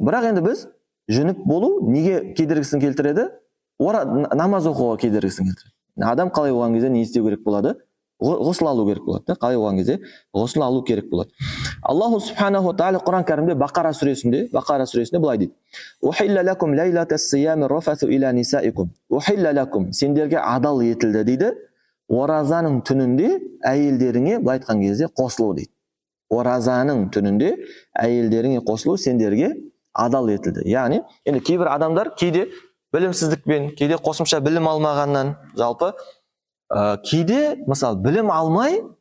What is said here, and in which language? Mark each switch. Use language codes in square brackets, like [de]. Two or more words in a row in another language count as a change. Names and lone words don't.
[kk] Бірақ енді біз жүніп болу неге кедергісін келтіреді? Намаз оқуға кедергісін келтіреді. Адам қалай болған кезде не істеу керек болады? Ғұсыл алу керек болады. Қалай болған кезде ғұсыл алу керек болады. [ar] الله سبحانه وتعالى [kk] Құран кәрімде Бақара сүресінде былай дейді: [ar] "أحل لكم ليلة الصيام الرفث إلى نسائكم." أحل لكم, [kk] сендерге адал етілді дейді. Оразаның түнінде әйелдеріңе, былай айтқан кезде, қосылу дейді. Оразаның түнінде әйелдеріңе қосылу сендерге адал етілді. Яғни, енді кейбір адамдар кейде білімсіздікпен, кейде қосымша білім алмағаннан, жалпы кейде, мысалы, білім алмай.